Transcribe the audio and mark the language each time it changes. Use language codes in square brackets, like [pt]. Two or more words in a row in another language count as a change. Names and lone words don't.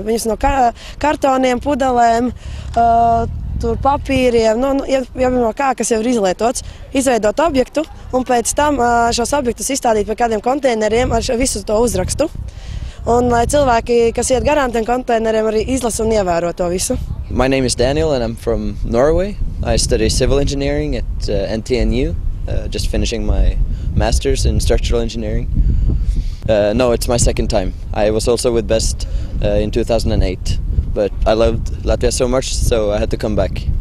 [lv] Viņus no kartoniem, pudelēm, papīriem, jau no kā, kas jau ir izlietots, izveidot objektu un pēc tam šos objektus izstādīt pie kādiem konteineriem ar visu to uzrakstu. Un lai cilvēki, kas iet garām tiem konteineriem, arī izlasa un ievēro to visu. [en] My name is Daniel and I'm from Norway. I study civil engineering at NTNU, just finishing my master's in structural engineering. No, it's my second time. I was also with Best in 2008, but I loved Latvia so much, so I had to come back.